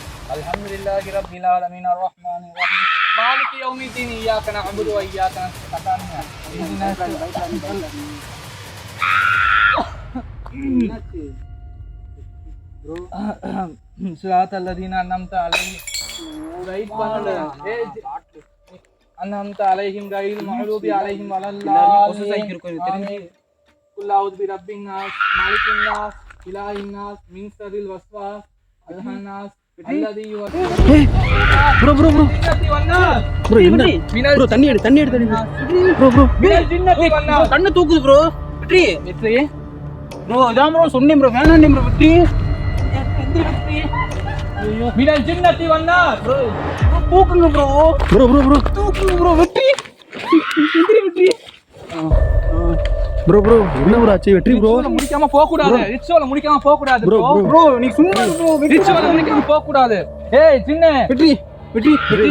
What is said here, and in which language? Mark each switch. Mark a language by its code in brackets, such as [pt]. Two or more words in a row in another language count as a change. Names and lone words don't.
[ar] الحمد لله رب العالمين الرحمن الرحيم مالك يوم الدين إياك نعبد وإياك نستعين صراط الذين أنعمت عليهم أنعمت عليهم غير المغضوب عليهم ولا الضالين. قل أعوذ برب الناس مالك الناس إله الناس من شر الوسواس الخناس الذي يوسوس [ta] ப்ரோ ப்ரோ ப்ரோ ப்ரோ என்ன ப்ரோ? தண்ணி எடு தண்ணி எடு ப்ரோ ப்ரோ [ar] من الجنة والناس. [ta] கண்ணு தூக்குது ப்ரோ. வெற்றி வெற்றி ப்ரோ, இதான் ப்ரோ சொன்னேன் ப்ரோ, வேணாம் ப்ரோ. வெற்றி [ar] من الجنة والناس. [ta] தூக்குங்க ப்ரோ. ப்ரோ ப்ரோ ப்ரோ தூக்குங்க ப்ரோ. வெற்றி வெற்றி ப்ரோ ப்ரோ என்ன ப்ரோ ஆச்சு? வெற்றி ப்ரோ ரிச்சுவலை முடிக்காம போக கூடாது. ரிச்சுவலை முடிக்காம போக கூடாது ப்ரோ ப்ரோ. ப்ரோ நீ சும்மா ப்ரோ. ரிச்சுவலை முடிக்காம போக கூடாது. ஏய் சின்ன வெற்றி வெற்றி வெற்றி